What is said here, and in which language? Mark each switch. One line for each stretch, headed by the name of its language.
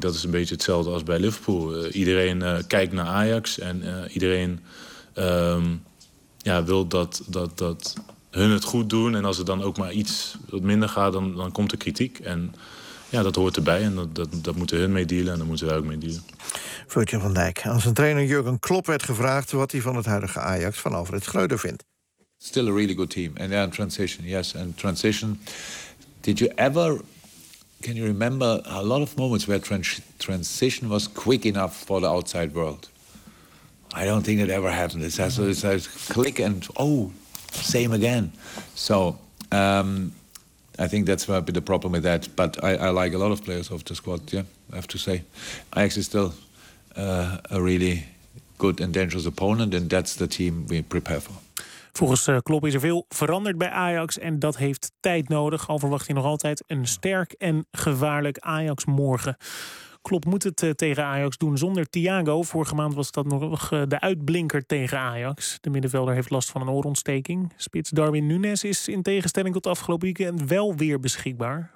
Dutch: Dat is een beetje hetzelfde als bij Liverpool. Iedereen kijkt naar Ajax en iedereen wil dat hun het goed doen. En als het dan ook maar iets wat minder gaat, dan komt er kritiek. En ja, dat hoort erbij en dat moeten hun mee dealen en daar moeten wij ook mee dealen. Virgil van Dijk, als een trainer Jurgen Klopp werd gevraagd wat hij van het huidige Ajax van Alfred Schreuder vindt.
English: Still a really good team. And yeah, transition, yes. And transition, did you ever... Can you remember a lot of moments where transition was quick enough for the outside world? I don't think it ever happened. It's a click and, oh, same again. So I think that's a bit the problem with that. But I like a lot of players of the squad, yeah, I have to say. Ajax is still a really good and dangerous opponent, and that's the team we prepare for.
Dutch: Volgens Klopp is er veel veranderd bij Ajax en dat heeft tijd nodig. Al verwacht hij nog altijd een sterk en gevaarlijk Ajax morgen. Klopp moet het tegen Ajax doen zonder Thiago. Vorige maand was dat nog de uitblinker tegen Ajax. De middenvelder heeft last van een oorontsteking. Spits Darwin Núñez is in tegenstelling tot afgelopen weekend wel weer beschikbaar.